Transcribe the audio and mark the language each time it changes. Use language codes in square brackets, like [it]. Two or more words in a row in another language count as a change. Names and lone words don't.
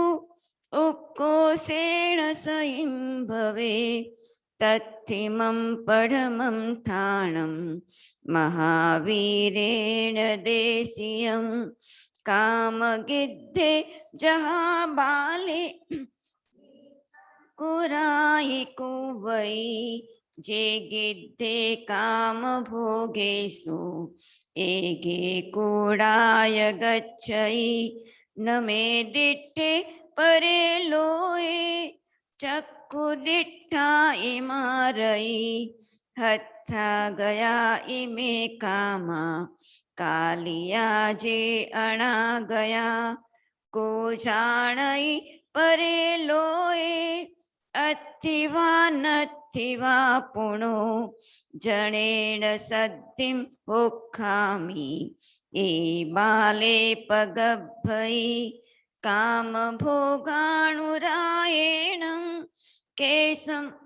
[pra] उपकोसेन सह्यं भवे तत्थिमं परमं ठाणं महावीरेण देशीयं कामगिद्धे जहाबाले कुराई कुवै जे गिद्धे काम भोगेषु एगे कूडाय गच्छै न मे दिट्ठे परे लोए चक्षुदिट्ठा इमारई हत्था गया इमे कामा कालिया जे अणा गया को जाणई परे लोए अथिवा नथिवा पुणो जनेन सद्धिं होखामि ए बाले पगभई काम भोगानुरायेण केशं